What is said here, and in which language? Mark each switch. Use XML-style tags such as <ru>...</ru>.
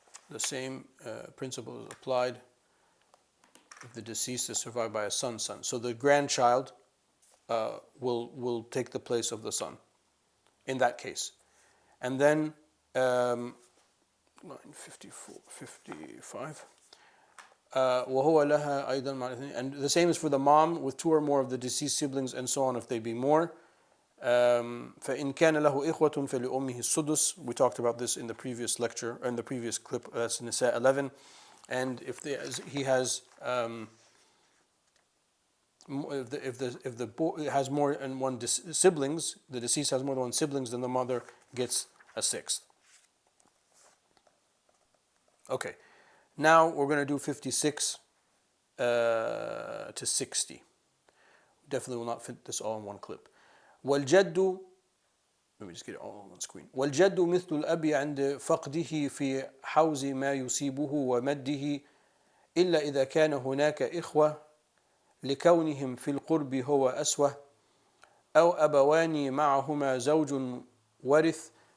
<en>The same principle is applied if the deceased is survived by a son. So the grandchild will take the place of the son. in that case. And then line 54, 55.</en> <ar>وهو لها أيضا مع الاثنين.</ar> <en>And the same is for the mom with two or more of the deceased siblings and so on if they be more.</en> <ar>فإن كان له إخوة فلأمه السدس.</ar> <en>We talked about this in the previous lecture, in the previous clip. That's Nisa 11. And if he has if the boy has more than one siblings, the deceased has more than one siblings, then the mother gets a sixth. Okay, now we're going to do 56 to 60. Definitely will not fit this all in one clip.</en> <ar>والجد,</ar> <en>let me just get it all on one screen.</en> <ar>والجد مثل الأب عند فقده في حوز ما يصيبه ومده إلا إذا كان هناك إخوة لكونهم في القرب هو أسوة أو أبوان معهما زوج ورث</ar>